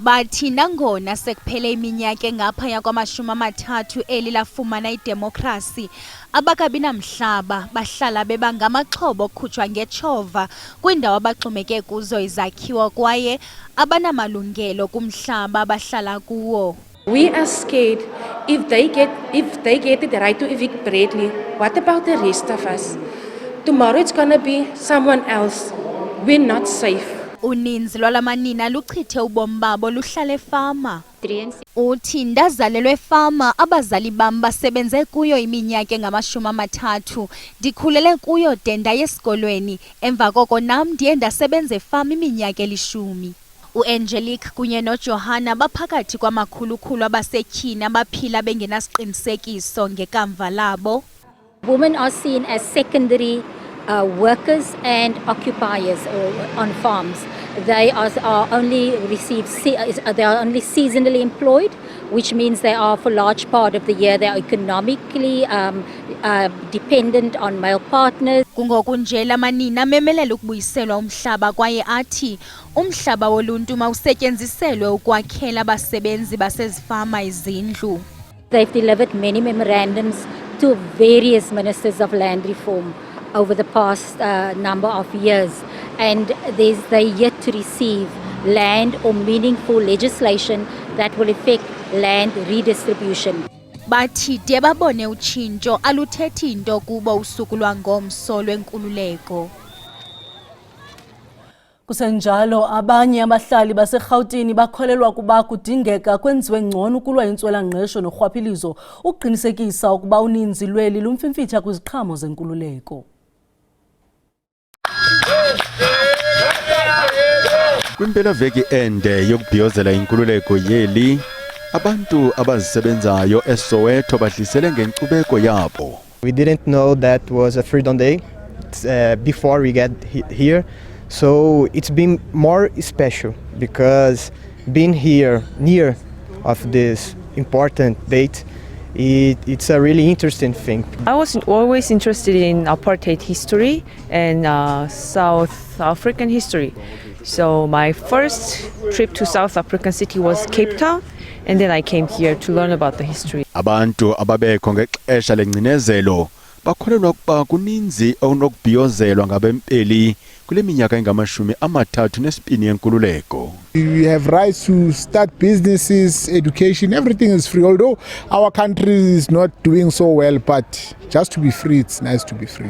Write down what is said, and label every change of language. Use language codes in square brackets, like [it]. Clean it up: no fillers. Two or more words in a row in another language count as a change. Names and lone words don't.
[xh] Bathi nangona sekuphele iminyaka engaphaya kwama-30 eli lafumana idemokhrasi, abakabinamhlaba bahlala bebangamaxhobo okhutshwa ngetshova kwiindawo abaxhomeke kuzo izakhiwo kwaye abanamalungelo kumhlaba abahlala kuwo. [en] We are scared if they get the right to evict Bradley, what about the rest of us? Tomorrow it's gonna be someone else. We're not safe. [xh] Uninzi lwalamanina luchithe ubomi babo luhlala efama. Uthi ndazalelwe efama, abazali bam basebenze kuyo iminyaka engama-30. Ndikhulele kuyo de ndaye esikolweni, emva koko nam ndiye ndasebenza efama iminyaka 10. U-Angelique kunye noJohanna baphakathi kwamakhulukhulu abasetyhini abaphila bengenasiqinisekiso ngekamva labo. [en] Women are seen as secondary workers and occupiers on farms. They are only seasonally employed, which means they are for large part of the year they are economically dependent on male partners. [xh] Kungoku nje lamanina memelela ukubuyiselwa umhlaba kwaye athi umhlaba woluntu mawusetyenziselwe ukwakhela abasebenzi basezifama izindlu. [en] They've delivered many memorandums to various ministers of land reform over the past number of years, and they're yet to receive land or meaningful legislation that will affect land redistribution. [xh] Bathi de babone utshintsho aluthethi into kubo usuku lwangomso lwenkululeko. Kusenjalo abanye abahlali baseRhawutini bakholelwa kuba kudingeka kwenziwe ngcono ukulwa intswelangqesho norhwaphilizo ukuqinisekisa ukuba uninzi lweli lumfimfitha kwiziqhamo zenkululeko. Kwimpelaveki ende yokubhiyozela inkululeko yeli, abantu abazisebenzayo eSoweto bahlisele ngenkcubeko yabo. [en] We didn't know that was a Freedom Day before we get here, so it's been more special because being here near of this important date, it's a really interesting thing. I was always interested in apartheid history and South African history. So my first trip to South African city was Cape Town, and then I came here to learn about the history. [xh] Abantu ababekho ngexesha lengcinezelo bakholelwa ukuba kuninzi okunokubhiyozelwa ngabempeli kule minyaka engama-32 yenkululeko. [en] We have rights to start businesses, education, everything is free. Although our country is not doing so well, but just to be free, it's nice to be free.